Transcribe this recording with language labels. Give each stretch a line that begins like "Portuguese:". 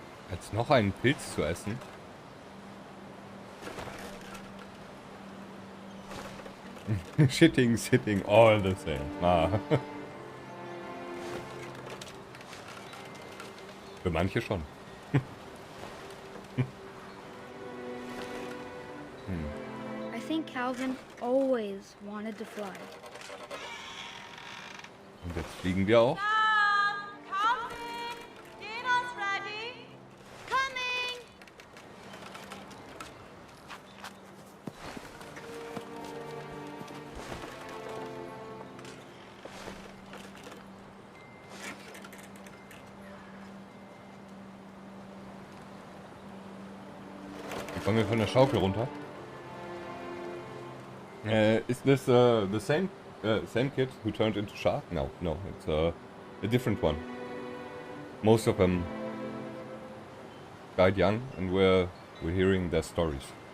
German: Jetzt noch einen Pilz zu essen?
English: Shitting, sitting, all the same. Ah.
German: Für manche schon.
English: I think Calvin always wanted to fly.
German: Und jetzt fliegen wir auch.
English: Mom, coming! Dinner's ready! Coming!
German: Kommen wir von der Schaukel runter?
English: Is this the same kid who turned into shark? No, no, it's a different one. Most of them died young, and we're hearing their stories.